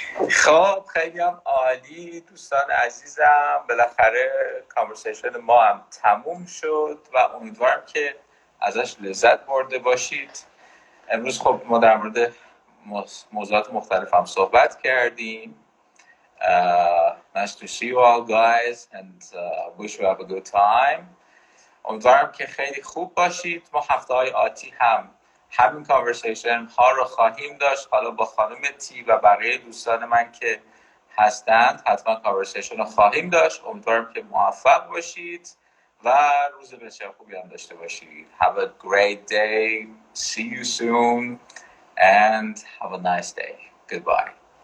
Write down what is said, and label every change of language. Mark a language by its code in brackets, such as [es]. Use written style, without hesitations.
[fa] خب خیلی هم عالی دوستان عزیزم، بالاخره کانورسیشن ما هم تموم شد و امیدوارم که ازش لذت برده باشید. امروز خب ما در مورد موضوعات مختلف هم صحبت کردیم. [en] Nice to see you all guys and wish you have a good time. [fa] امیدوارم که خیلی خوب باشید. ما هفته‌های آتی هم همین کانورسیشن ها رو خواهیم داشت، حالا با خانم تی و بقیه دوستان من که هستند حتما کانورسیشن رو خواهیم داشت. امیدوارم که موفق باشید و روز بسیار خوبی هم داشته باشید. [en] Have a great day. See you soon and have a nice day. Goodbye.